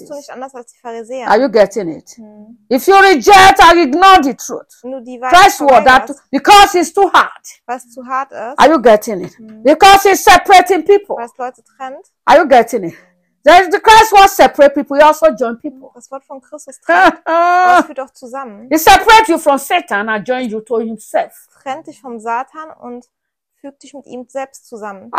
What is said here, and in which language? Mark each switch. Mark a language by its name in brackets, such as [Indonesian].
[German] Bist du nicht anders als die Pharisäer. [English] Are you getting it? Mm. If you reject or ignore the truth, Christ's word, that because it's too hard. [German] Was zu hart ist. [English] Are you getting it? Mm. Because it's separating people. [German] Was Leute trennt. [English] Are you getting it? There's the Christ was separate people, he also join people. [German] Das Wort von Christus trennt, das führt auch zusammen. [English] He separate you from Satan and join you to himself. [German] Trennt dich vom Satan und fügt dich mit ihm selbst zusammen.